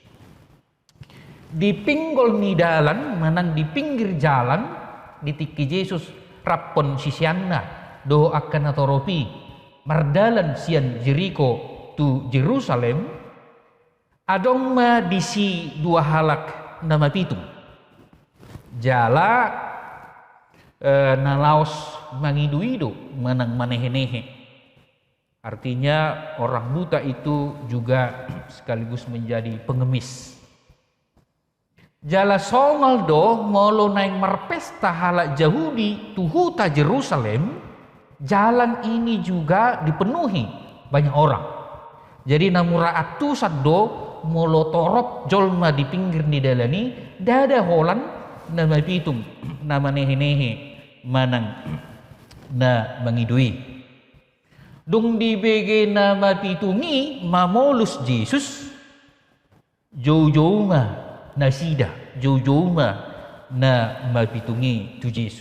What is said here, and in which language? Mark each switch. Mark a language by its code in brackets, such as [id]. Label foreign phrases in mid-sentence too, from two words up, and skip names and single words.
[bbc] Di pinggol ni dalan, manang [id] di pinggir jalan, [bbc] ditiki Yesus rapon sisianna do akan atoropi mardalan sian Jericho tu Jerusalem, adong ma disi dua halak nama pitung jala nalaos mangidu-idu manang manehe-nehe. [id] Artinya orang buta itu juga sekaligus menjadi pengemis. [bbc] Jala songal do molo naing marpesta halak Yahudi tuhuta Jerusalem, [id] jalan ini juga dipenuhi banyak orang. [bbc] Jadi namura atusat do molo torop jolma di pinggir ni dalani dada holan nama pitung nama nehe-nehe manang na mangidui. Dung di bege nama pitungi mamolus Yesus jauh-jauh na sida jauh-jauh na mapitungi tu Yesus.